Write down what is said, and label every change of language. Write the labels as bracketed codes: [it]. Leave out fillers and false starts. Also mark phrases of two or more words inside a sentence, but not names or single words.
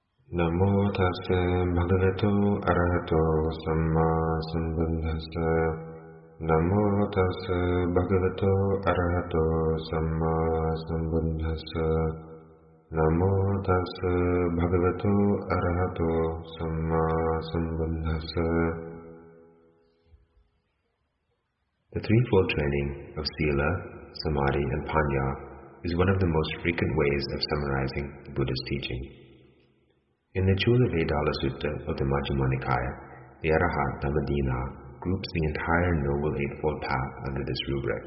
[pi] Namo tassa bhagavato arahato samma sambuddhassa. Namo tassa bhagavato arahato samma sambuddhassa. Namo tassa bhagavato arahato samma sambuddhassa. [en] The threefold training of Sila, Samadhi and Panya is one of the most frequent ways of summarizing the Buddha's teaching. In the Chula Vedala Sutta of the Majjhima Nikaya, the Arahat Dhamma groups the entire Noble Eightfold Path under this rubric.